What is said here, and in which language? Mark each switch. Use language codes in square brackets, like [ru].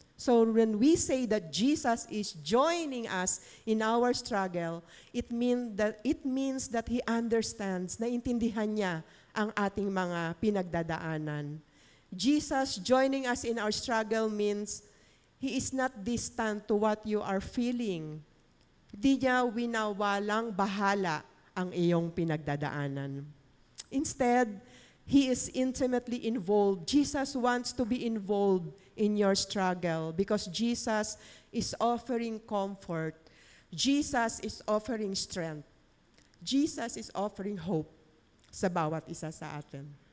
[en] So when we say that Jesus is joining us in our struggle, it means that He understands, [tl] naintindihan niya ang ating mga pinagdadaanan. [en] Jesus joining us in our struggle means He is not distant to what you are feeling. [tl] Hindi niya winawalang bahala ang iyong pinagdadaanan. [en] Instead, He is intimately involved. Jesus wants to be involved in your struggle because Jesus is offering comfort. Jesus is offering strength. Jesus is offering hope [tl] sa bawat isa sa atin.